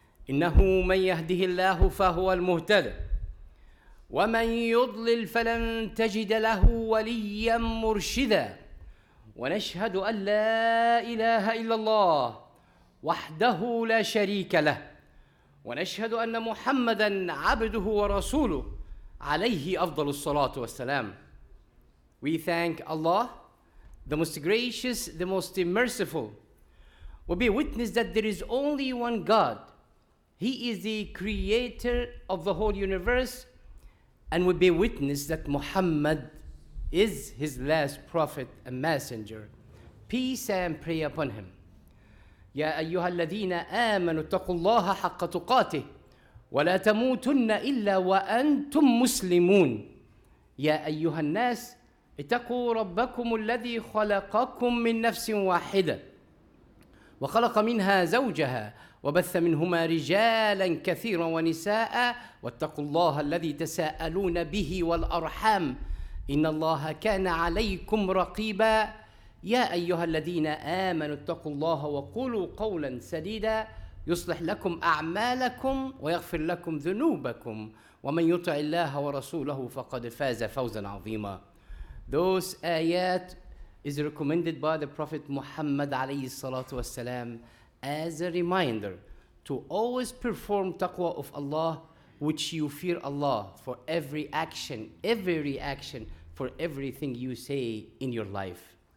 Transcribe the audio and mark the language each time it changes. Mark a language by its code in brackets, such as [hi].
[ar] إنه من يهده الله فهو المهتد ومن يضلل فلن تجد له وليا مرشدا ونشهد أن لا إله إلا الله وحده لا شريك له ونشهد أن محمدًا عبده ورسوله عليه أفضل الصلاة والسلام. [en] We thank Allah, the most gracious, the most merciful. We bear witness that there is only one God. He is the creator of the whole universe, and we bear witness that Muhammad is his last prophet and messenger. Peace and prayer upon him. [ar] يا أيها الذين آمنوا اتقوا الله حق تقاته ولا تموتن إلا وأنتم مسلمون يا أيها الناس اتقوا ربكم الذي خلقكم من نفس واحدة وخلق منها زوجها وبث منهما رجالا كثيرا ونساء واتقوا الله الذي تساءلون به والأرحام إن الله كان عليكم رقيبا يا أيها الذين آمنوا اتقوا الله وقولوا قولا سديدا يصلح لكم أعمالكم ويغفر لكم ذنوبكم ومن يطع الله ورسوله فقد فاز فوزا عظيما. [en] Those ayat is recommended by the Prophet Muhammad [ar] عليه الصلاة والسلام [en] as a reminder to always perform taqwa of Allah, which you fear Allah for every action, every reaction, for everything you say in your life.